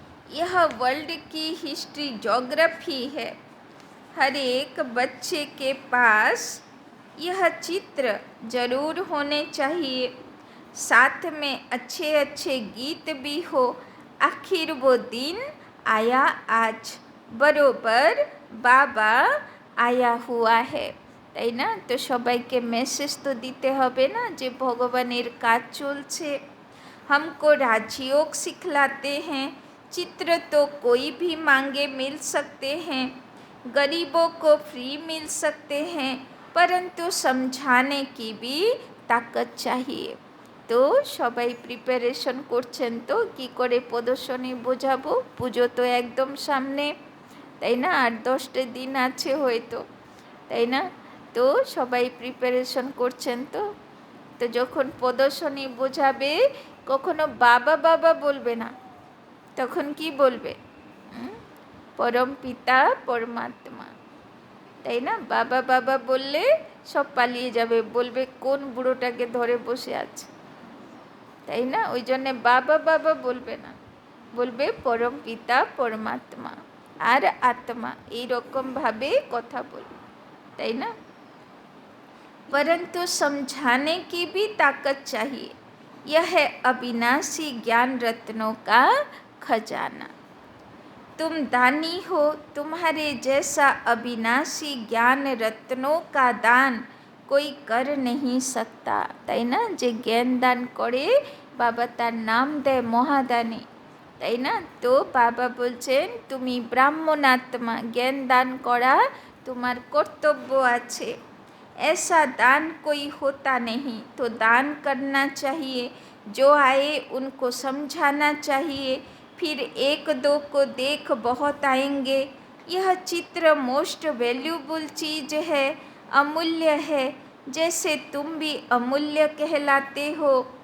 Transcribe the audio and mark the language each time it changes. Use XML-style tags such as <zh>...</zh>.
<hi>यह वर्ल्ड की history geography है, हर एक बच्चे के पास यह चित्र जरूर होने चाहिए, साथ में अच्छे अच्छे गीत भी हो। आखिर वो दिन आया आज, बरोबर बाबा आया हुआ है,</hi> <bn>তাই না? তো সবাইকে মেসেজ তো দিতে হবে না যে ভগবানের কাজ চলছে।</bn> <hi>हमको राजयोग सिखलाते हैं, चित्र तो कोई भी मांगे मिल सकते हैं, गरीबों को फ्री मिल सकते हैं, परंतु समझाने की भी ताकत चाहिए।</hi> <bn>তো সবাই প্রিপারেশন করছেন তো কি করে প্রদর্শনী বোঝাবো, পুজো তো একদম সামনে, তাই না? 8-10 দিন আছে হয়তো, তাই না? তো সবাই প্রিপারেশন করছেন তো। তো যখন প্রদর্শনী বোঝাবে কখনো বাবা বাবা বলবে না, তখন কি বলবে? পরম পিতা পরমাত্মা, তাই না? বাবা বাবা বললে সব পালিয়ে যাবে, বলবে কোন বুড়োটাকে ধরে বসে আছে, তাই না? ওই জন্যে বাবা বাবা বলবে না, বলবে পরম পিতা পরমাত্মা আর আত্মা, এইরকমভাবে কথা বলবে, তাই না?</bn> <hi>परंतु समझाने की भी ताकत चाहिए। यह है अविनाशी ज्ञान रत्नों का खजाना। तुम दानी हो, तुम्हारे जैसा अविनाशी ज्ञान रत्नों का दान कोई कर नहीं सकता,</hi> <bn>তাই না? যে জ্ঞান দান করে বাবা তার নাম দেয় মহাদানী, তাই না? তো বাবা বলছেন তুমি ব্রাহ্মণাত্মা, জ্ঞান দান করা তোমার কর্তব্য আছে।</bn> <hi>ऐसा दान कोई होता नहीं, तो दान करना चाहिए। जो आए उनको समझाना चाहिए, फिर एक दो को देख बहुत आएंगे। यह चित्र मोस्ट वैल्यूबल चीज़ है, अमूल्य है, जैसे तुम भी अमूल्य कहलाते हो।</hi>